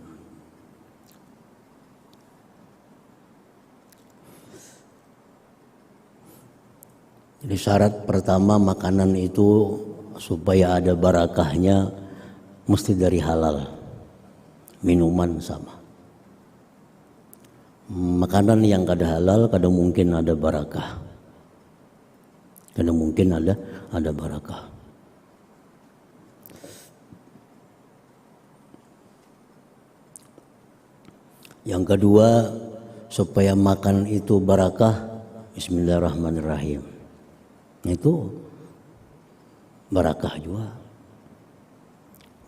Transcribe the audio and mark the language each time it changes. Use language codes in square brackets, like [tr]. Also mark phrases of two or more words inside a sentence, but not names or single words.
[bjn] Jadi syarat pertama makanan itu supaya ada barakahnya mesti dari halal. Minuman sama. Makanan yang kada halal kada mungkin ada barakah. Kada mungkin ada barakah. Yang kedua, supaya makan itu barakah, bismillahirrahmanirrahim. Itu barakah juga.